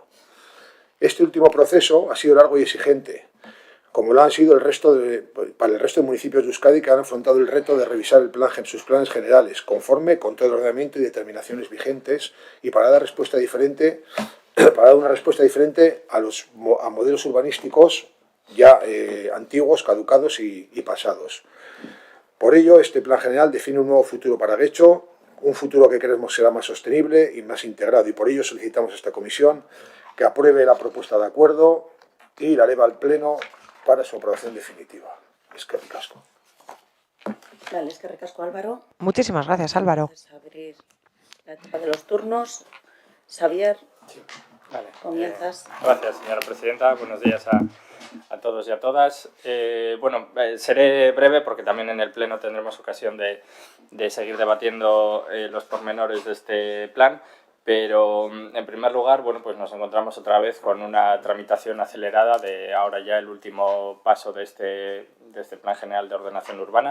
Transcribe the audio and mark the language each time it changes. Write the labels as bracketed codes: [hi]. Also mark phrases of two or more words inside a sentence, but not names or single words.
[es] Este último proceso ha sido largo y exigente, como lo han sido para el resto de municipios de Euskadi que han afrontado el reto de revisar sus planes generales, conforme con todo el ordenamiento y determinaciones vigentes, y para dar una respuesta diferente a modelos urbanísticos ya antiguos, caducados y pasados. Por ello, este plan general define un nuevo futuro para Getxo, un futuro que creemos será más sostenible y más integrado, y por ello solicitamos a esta comisión que apruebe la propuesta de acuerdo y la eleva al Pleno para su aprobación definitiva. [eu] Eskerrik asko. Vale, eskerrik asko, Álvaro. [es] Muchísimas gracias, Álvaro. Vamos a abrir la etapa de los turnos. Xavier, Sí. Vale. comienzas. Gracias, señora presidenta. Buenos días a todos y a todas. Seré breve porque también en el Pleno tendremos ocasión de seguir debatiendo los pormenores de este plan, pero en primer lugar, pues nos encontramos otra vez con una tramitación acelerada de ahora ya el último paso de este Plan General de Ordenación Urbana.